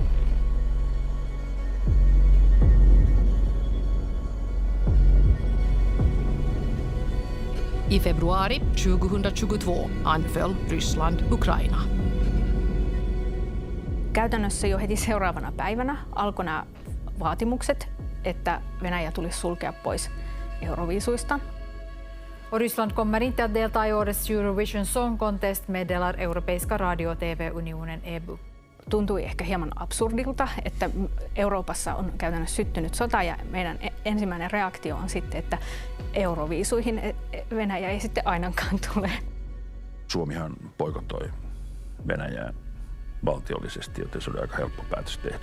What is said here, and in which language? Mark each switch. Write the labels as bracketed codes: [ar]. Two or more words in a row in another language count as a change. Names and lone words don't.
[sv] I februari 2022 anföll Ryssland Ukraina. [fi] Käytännössä jo heti seuraavana päivänä alkoi nämä vaatimukset, että Venäjä tulisi sulkea pois Euroviisuista. [sv] Och Ryssland kommer inte att delta i årets Eurovision Song Contest, meddelar Europeiska radio- och TV-unionen EBU. [fi] Tuntui ehkä hieman absurdilta, että Euroopassa on käytännössä syttynyt sota ja meidän ensimmäinen reaktio on sitten, että Euroviisuihin Venäjä ei sitten ainakaan tule. Suomihan boikottoi Venäjää valtiollisesti, joten se oli aika helppo päätös tehdä.